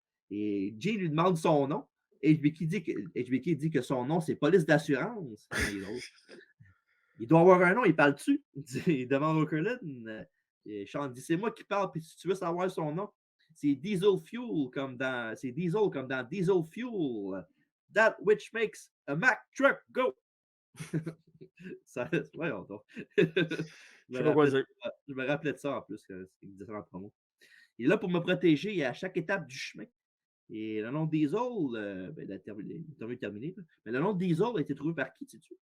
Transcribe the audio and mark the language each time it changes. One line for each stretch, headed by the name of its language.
French: Et Jay lui demande son nom. HBK dit que son nom, c'est police d'assurance. Il doit avoir un nom, il parle dessus. Il demande au Curlin. Shawn dit c'est moi qui parle, puis si tu veux savoir son nom, c'est Diesel Fuel, comme dans Diesel Fuel.
English: That which makes a Mack truck go.
French: Voyons donc. Je me rappelais de ça en plus, il disait ça en promo. Il est là pour me protéger à chaque étape du chemin. Et le nom de Diesel, l'interview est terminée, mais le nom de Diesel a été trouvé par qui, sais-tu?